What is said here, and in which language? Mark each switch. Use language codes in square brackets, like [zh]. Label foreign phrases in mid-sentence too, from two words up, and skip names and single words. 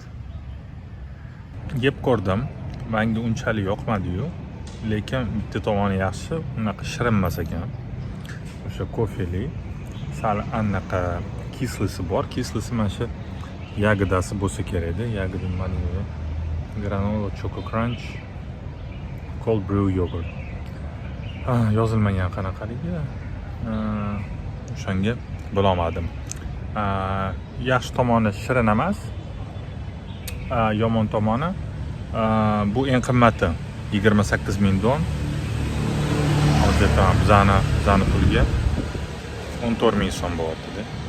[uz] Yeb ko'rdim. Menga unchalik yoqmadi-yu, lekin bitta tomoni yaxshi, unaqa shirin emas ekan. O'sha kofeli, sal anaqa kislisi bor. Kislisi mana shu yagodasi bo'lsa kerak edi. Yagoda mana [en] granola choco crunch cold brew yogurt. [uz] Yozilmagan qanaqaligi. O'shanga bilolmadim. Yaxshi tomoni shirin emas. Yomon tomoni bu eng qimmati. 28,000 don. Hozir aytaman bizani pulga 14,000 so'm bo'lyapti-da.